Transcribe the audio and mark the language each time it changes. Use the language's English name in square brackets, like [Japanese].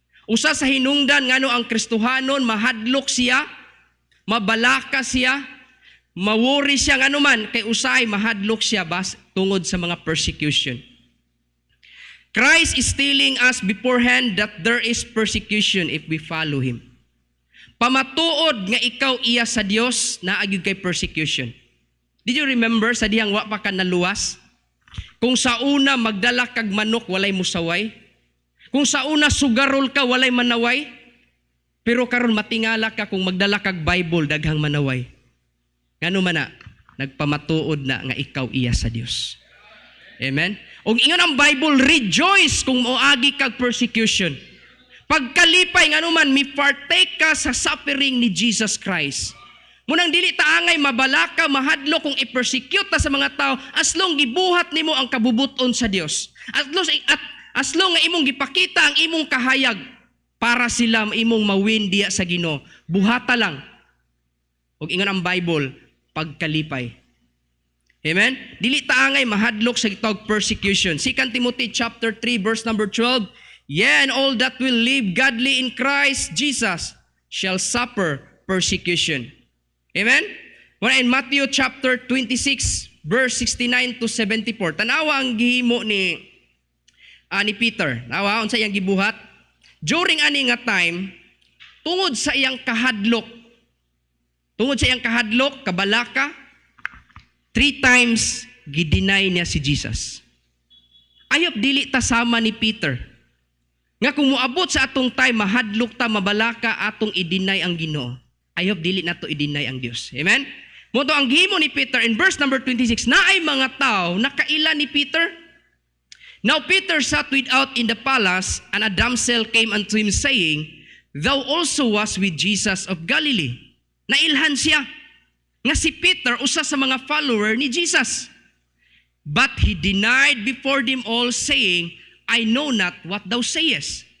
[Cebuano] Usa sa hinungdan ngano ang Kristohanon mahadlok siya, mabalaka siya, mawori siya ngano man kay usay mahadlok siya tungod sa mga persecution. [English] Christ is telling us beforehand that there is persecution if we follow Him. [Cebuano] Pamatuod nga ikaw iya sa Dios na agyud kay persecution. [English] Did you remember [Cebuano] sa dihang wa pa ka naluwas? Kung sa una magdala kag manok walay musaway. Kung sa una sugarol ka walay manaway. Pero karon matingala ka kung magdala kag Bible daghang manaway. Ngano man na nagpamatuod na nga ikaw iya sa Dios. Amen? Og ingon ang Bible, rejoice kung moagi kag persecution. Pagkalipay nga naman, mi-partake ka sa suffering ni Jesus Christ. Munang dili ta angay mabalaka, mahadlo kung i-persecute ta sa mga tao, as long gibuhat nimo ang kabubuton sa Dios. As long nga imong gipakita ang imong kahayag para sila imong mawin diya sa Ginoo. Buhata lang. Og ingon ang Bible, pagkalipay. Amen? Dili ta angay mahadlok sa gitawag persecution. 2 Timothy chapter 3 verse number 12. [English] Yeah, and all that will live godly in Christ Jesus shall suffer persecution. Amen? Muna in Matthew chapter 26 verse 69 to 74. [Cebuano] Tanawa ang gihimo ni Peter. Tanawa unsa iyang gibuhat. During ani nga time, tungod sa iyang kahadlok, kabalaka, 3 times gideny niya si Jesus. Ayop dili ta sama ni Peter. Nga kung moabot sa atong time, mahadlok ta, mabalaka, atong i-deny ang Ginoo. Ayop dili nato i-deny ang Dios. Amen? Moto ang gihimo ni Peter [English] in verse number 26, [Cebuano] naay mga tao nakaila ni Peter. [English] Now Peter sat without in the palace, and a damsel came unto him saying, Thou also was with Jesus of Galilee. [Cebuano] Nailhan siya nga si Peter usa sa mga follower ni Jesus. [English] But he denied before them all, saying, I know not what thou sayest.